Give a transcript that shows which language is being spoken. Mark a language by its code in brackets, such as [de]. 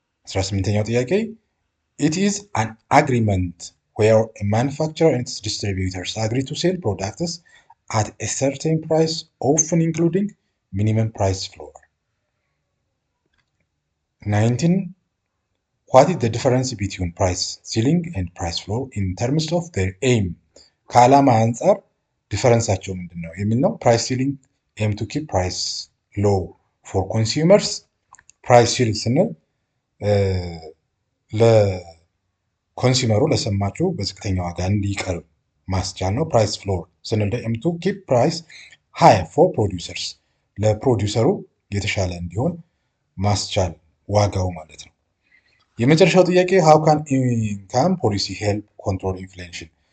[am] 18ኛው ጥያቄ [en] ኢት ኢዝ አን አግሪመንት ዌር ኤ ማኑፋክቸረር ኤንድ ኢትስ ዲስትሪቢዩተርስ አግሪ ቱ ሴል ፕሮዳክትስ at a certain price, often including minimum price floor. 19. What is the difference between price ceiling and price floor in terms of their aim? [am] ከዓላማ አንጻር ዲፈረንሳቸው ምንድን ነው የሚል ነው። [en] ፕራይስ ሲሊንግ ኤም ቱ ኪፕ ፕራይስ ሎ ፎር ኮንሱመርስ። [am] ፕራይስ ሲል ስንል ለኮንሱመሩ ለሰማቹ በዝቅተኛ ዋጋ እንዲቀርብ ማስቻል ነው። ፕራይስ ፍሎር ስንል [en] ኤም ቱ ኪፕ ፕራይስ ሃይ ፎር ፕሮዲውሰርስ [am] ለፕሮዲውሰሩ የተሻለ እንዲሆን ማስቻል ዋጋው ማለት ነው። የመጨረሻው ጥያቄ [en] ሃው ካን ኢንካም ፖሊሲ ሄልፕ ኮንትሮል ኢንፍሌሽን?